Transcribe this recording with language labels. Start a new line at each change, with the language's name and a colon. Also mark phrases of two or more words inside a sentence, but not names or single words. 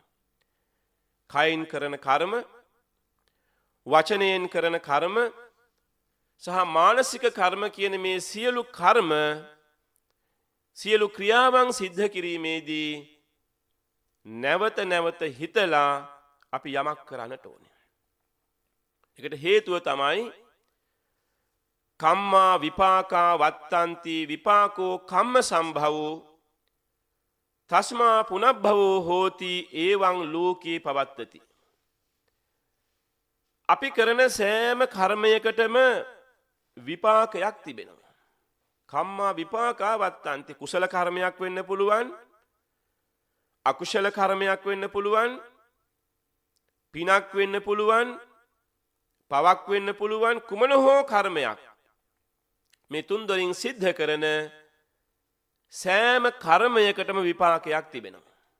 Sinhala: කයින් කරන කර්ම, වචනයෙන් කරන කර්ම සහ මානසික කර්ම කියන මේ සියලු කර්ම, සියලු ක්‍රියාවන් සිද්ධ කිරීමේදී නැවත නැවත හිතලා අපි යමක් කරන්නට ඕනේ. ඒකට හේතුව තමයි
Pali: කම්මා විපාකා වත්තන්ති විපාකෝ කම්ම සම්භවෝ තස්මා පුනබ්භවෝ හෝති එවං ලෝකේ පවත්තති.
Sinhala: අපි කරන සෑම කර්මයකටම විපාකයක් තිබෙනවා.
Pali: කම්මා විපාකා වත්තන්ති.
Sinhala: කුසල කර්මයක් වෙන්න පුළුවන්, අකුසල කර්මයක් වෙන්න පුළුවන්, පිනක් වෙන්න පුළුවන්, පවක් වෙන්න පුළුවන්, කුමන හෝ කර්මයක් මේ තුන් දොරින් සිද්ධ කරන සෑම කර්මයකටම විපාකයක් තිබෙනවා.